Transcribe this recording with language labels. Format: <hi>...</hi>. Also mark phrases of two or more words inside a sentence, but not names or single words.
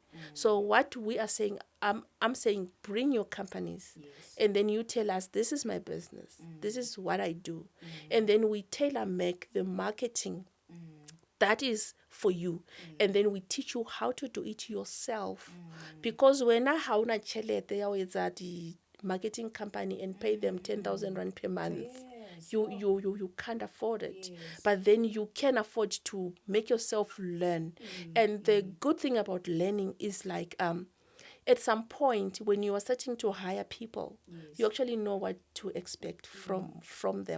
<en>So what we are saying, I'm saying, bring your companies, and then you tell us, this is my business, this is what I do, and then we tailor make the marketing that is for you, and then we teach you how to do it yourself. Because when I</en> <st>hauna chelete ya etsa di</st> <en>marketing company and pay them 10,000 rand per month, you can't afford it. But then you can afford to make yourself learn. And the good thing about learning is like at some point when you are starting to hire people, you actually know what to expect from them.</en>